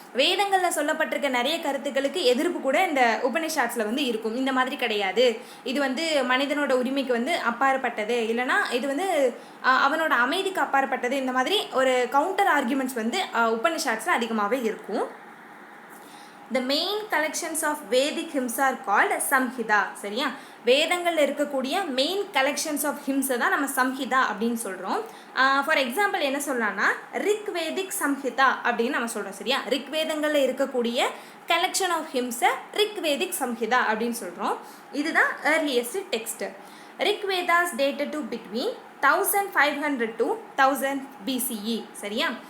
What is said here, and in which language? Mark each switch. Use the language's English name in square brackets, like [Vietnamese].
[Tamil] வேதங்களில் சொல்லப்பட்டிருக்க நிறைய கருத்துக்களுக்கு எதிர்ப்பு கூட இந்த உபனிஷாட்ஸில் வந்து இருக்கும். இந்த மாதிரி கிடையாது, இது வந்து மனிதனோட உரிமைக்கு வந்து அப்பாற்பட்டது, இல்லைனா இது வந்து அவனோட அமைதிக்கு அப்பாற்பட்டது, இந்த மாதிரி ஒரு கவுண்டர் ஆர்குமெண்ட்ஸ் வந்து உபனிஷாட்ஸில் அதிகமாகவே இருக்கும். [English] The main collections of Vedic hymns are called Samhita. [Tamil] சரியா? வேதங்களில் இருக்கக்கூடிய மெயின் கலெக்ஷன்ஸ் ஆஃப் ஹிம்ஸை தான் நம்ம சம்ஹிதா அப்படின்னு சொல்கிறோம். ஃபார் எக்ஸாம்பிள் என்ன சொல்லலாம்னா ரிக்வேதிக் சம்ஹிதா அப்படின்னு நம்ம சொல்கிறோம். சரியா? ரிக்வேதங்களில் இருக்கக்கூடிய கலெக்ஷன் ஆஃப் ஹிம்ஸை ரிக்வேதிக் சம்ஹிதா அப்படின்னு சொல்கிறோம். இதுதான் [English] Earliest text. Rigvedas dated to between 1500 to 1000 BCE. சரியா?